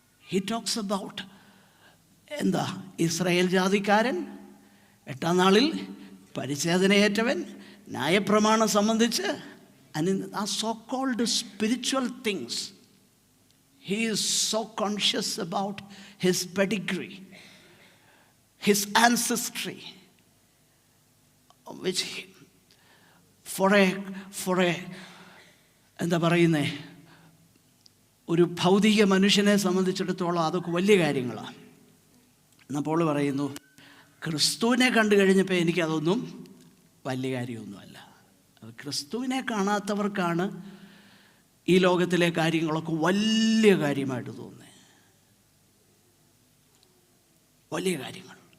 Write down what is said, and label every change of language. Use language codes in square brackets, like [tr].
[en] he talks about [ml] എന്താ, Israel ജാതിക്കാരൻ, 8-ാം നാളിൽ പരിച്ഛേദനയേറ്റവൻ, ന്യായപ്രമാണം സംബന്ധിച്ച് ആ [en] So called spiritual things. He is so conscious about his pedigree, his ancestry, which for a [ml] എന്താ പറയുന്നേ, ഒരു ഭൗതിക മനുഷ്യനെ സംബന്ധിച്ചിടത്തോളം അതൊക്കെ വലിയ കാര്യങ്ങളാണ്. എന്നാൽ പോൾ പറയുന്നു, ക്രിസ്തുവിനെ കണ്ടു കഴിഞ്ഞപ്പോൾ എനിക്കതൊന്നും വലിയ കാര്യമൊന്നുമല്ല. ക്രിസ്തുവിനെ കാണാത്തവർക്കാണ് ഈ ലോകത്തിലെ കാര്യങ്ങളൊക്കെ വലിയ കാര്യമായിട്ട് തോന്നുന്നത്, വലിയ കാര്യങ്ങൾ.